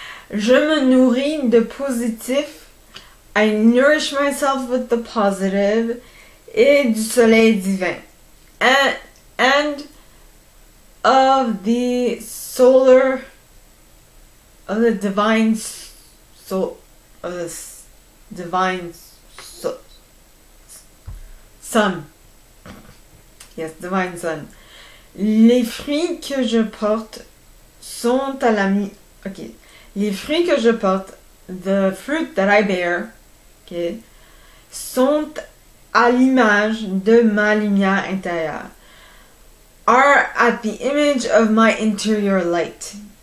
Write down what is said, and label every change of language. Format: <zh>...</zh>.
<fr>Je me nourris de positif.</fr> <en>I nourish myself with the positive.</en> <fr>Et du soleil divin.</fr> <en>And of the solar, of the divine soul, of the divine sun. Yes, divine sun.</en> <fr>Les fruits que je porte sont à la okay. Les fruits que je porte,</fr> <en>the fruit that I bear, okay,</en> <fr>sont à l'image de ma lumière intérieure.</fr> <en>Are at the image of my inner light.</en>